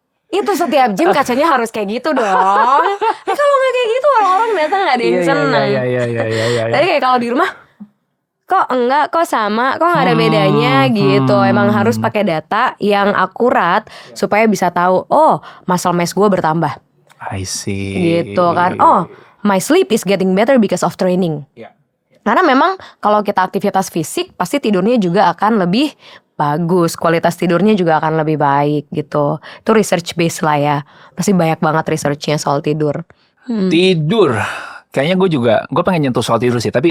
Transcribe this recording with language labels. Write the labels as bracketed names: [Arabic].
[Indonesian] Itu setiap gym kacanya harus kayak gitu dong. Kalau nggak kayak gitu orang-orang datang nggak ada yang seneng. Iya. Tapi kayak kalau di rumah kok enggak, kok sama, kok nggak ada bedanya gitu. Emang harus pakai data yang akurat supaya bisa tahu, oh muscle mass gue bertambah [English] I see. [Indonesian] gitu kan. [English] Oh my sleep is getting better because of training. [Indonesian] Iya. Karena memang kalau kita aktivitas fisik pasti tidurnya juga akan lebih bagus, kualitas tidurnya juga akan lebih baik gitu. Itu research base lah ya. Pasti banyak banget researchnya soal tidur. Tidur. Kayaknya gue pengen nyentuh soal tidur sih. Tapi